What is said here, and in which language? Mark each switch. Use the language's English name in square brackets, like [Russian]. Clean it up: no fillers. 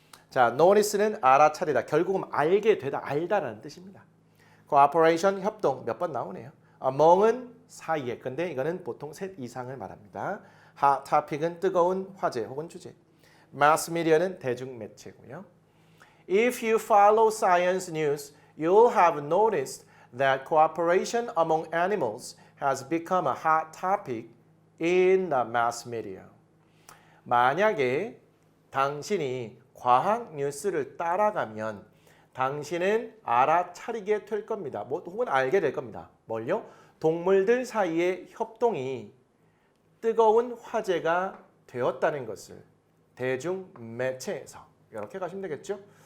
[Korean] 자, notice는 알아차리다. 결국은 알게 되다, 알다라는 뜻입니다. cooperation, 협동 몇 번 나오네요. among은 사이에. 근데 이거는 보통 셋 이상을 말합니다. hot topic은 뜨거운 화제 혹은 주제. mass media는 대중매체고요. [English] If you follow science news, you'll have noticed that cooperation among animals has become a hot topic in the mass media. [Korean] 만약에 당신이 과학 뉴스를 따라가면 당신은 알아차리게 될 겁니다. 혹은 알게 될 겁니다. 뭘요? 동물들 사이의 협동이 뜨거운 화제가 되었다는 것을 대중 매체에서 이렇게 가시면 되겠죠?